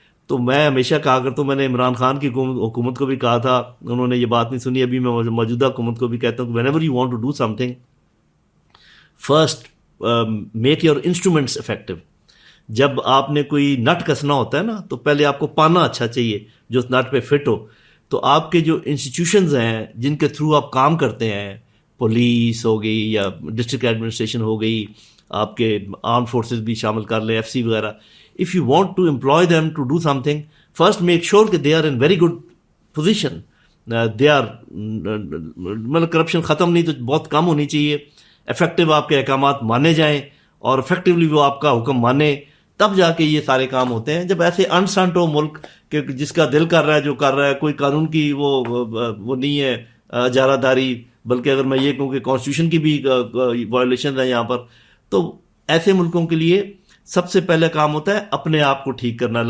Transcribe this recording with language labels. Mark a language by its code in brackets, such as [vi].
[ur] تو میں ہمیشہ کہا کرتا ہوں، میں نے عمران خان کی حکومت کو بھی کہا تھا، انہوں نے یہ بات نہیں سنی. ابھی میں موجودہ حکومت کو بھی کہتا ہوں کہ [en] whenever you want to do something, first make your instruments effective. [ur] جب آپ نے کوئی نٹ کسنا ہوتا ہے نا تو پہلے آپ کو پانا اچھا چاہیے جو اس نٹ پہ فٹ ہو. تو آپ کے جو انسٹیٹیوشنز ہیں جن کے تھرو آپ کام کرتے ہیں، پولیس ہو گئی یا ڈسٹرکٹ ایڈمنسٹریشن ہو گئی، آپ کے آرم فورسز بھی شامل کر لیں، FC وغیرہ. [en] if you want to employ them to do something, first make sure کہ they are in very good position. they are [ur] مطلب کرپشن ختم نہیں تو بہت کم ہونی چاہیے. افیکٹو آپ کے احکامات مانے جائیں اور افیکٹولی وہ آپ کا حکم مانے، تب جا کے یہ سارے کام ہوتے ہیں. جب ایسے انسنٹ ہو ملک کہ جس کا دل کر رہا ہے جو کر رہا ہے، کوئی قانون کی وہ نہیں ہے اجارہ داری، بلکہ اگر میں یہ کہوں کہ کانسٹیٹیوشن کی بھی وائلیشن ہے یہاں پر، تو ایسے ملکوں کے لیے سب سے پہلے کام ہوتا ہے اپنے آپ کو ٹھیک کرنا.